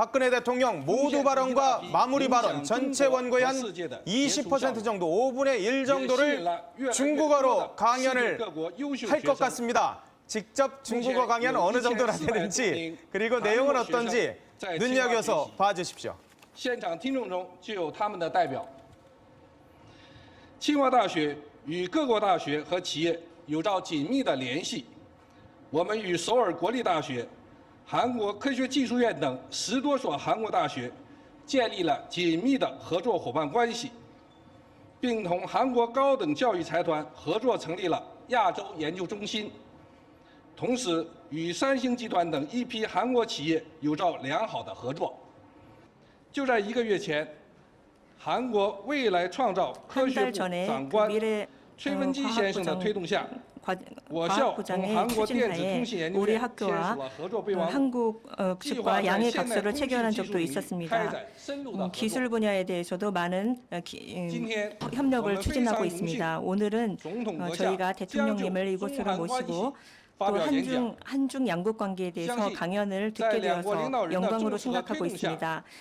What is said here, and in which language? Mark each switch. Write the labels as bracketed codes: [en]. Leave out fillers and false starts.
[ko] 박근혜 대통령 모두 발언과 마무리 발언 전체 원고의 한 20% 정도, 5분의 1 정도를 중국어로 강연을 할 것 같습니다. 직접 중국어 강연 어느 정도나 되는지 그리고 내용은 어떤지 눈여겨서 봐주십시오. [zh] 现场听众中就有他们的代表。清华大学与各国大学和企业有着紧密的联系。我们与首尔国立大学、韩国科学技术院等10多所韩国大学建立了紧密的合作伙伴关系，并同韩国高等教育财团合作成立了亚洲研究中心。同时，与三星集团等一批韩国企业有着良好的合作。就在1个月前，韩国未来创造科学部长官崔文基先生的推动下，我校同韩国电子通信研究院签署了合作备忘录， [ko] 한국 측과 양해 각서를 체결한 적도 있었습니다. 기술 분야에 대해서도 많은 협력을 추진하고 있습니다. 오늘은 저희가 대통령님을 이곳으로 모시고 또 한중 양국 관계에 대해서 강연을 듣게 되어서 영광으로 생각하고 있습니다.